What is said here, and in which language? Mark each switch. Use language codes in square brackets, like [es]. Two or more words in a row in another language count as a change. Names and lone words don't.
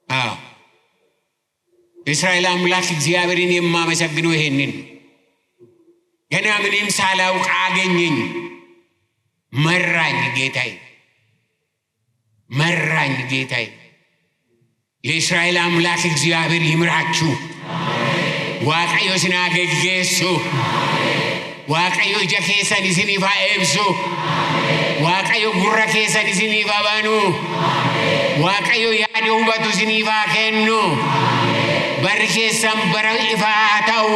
[am] እስራኤል አምላክ እግዚአብሔርን የማመሰግነው ይሄንን ገና ምንም ሳላውቅ አገኘኝ። መራኝ ጌታዬ፣ መራኝ ጌታዬ። የእስራኤል አምላክ እግዚአብሔር ይምራችሁ። [om] waaqayyo isin geggeessu. waaqayyo ija keessan isiniif eebsu. waaqayyo gurra keessan isiniif banu. waaqayyo yaada hubatu isiniif kennu. barri keessan bara ifaa ta'u.